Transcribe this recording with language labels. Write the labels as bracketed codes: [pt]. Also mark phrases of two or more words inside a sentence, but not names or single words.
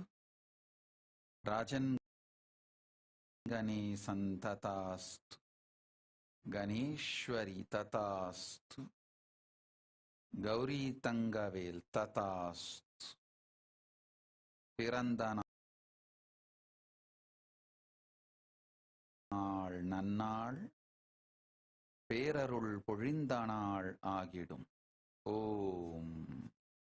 [sa] राजन गणेशन तथास्तु। गणेश्वरी तथास्तु। गौरी तंगवेल तथास्तु। [ta] பிறந்த நாள் நன்னாள் பேரருள் பொழிந்த நாள் ஆகிடும். ஓம்